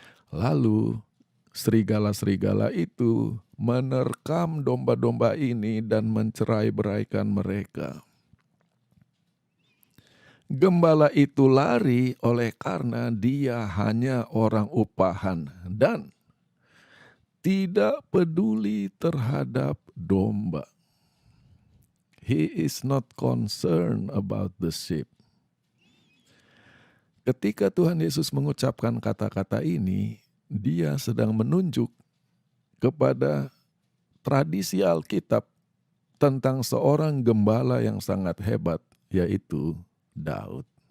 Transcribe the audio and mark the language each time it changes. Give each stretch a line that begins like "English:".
Indonesian: Lalu serigala-serigala itu menerkam domba-domba ini dan mencerai-beraikan mereka. Gembala itu lari oleh karena dia hanya orang upahan dan tidak peduli terhadap domba.
English: He is not concerned about the sheep.
Indonesian: Ketika Tuhan Yesus mengucapkan kata-kata ini, dia sedang menunjuk kepada tradisi Alkitab tentang seorang gembala yang sangat hebat, yaitu Daud.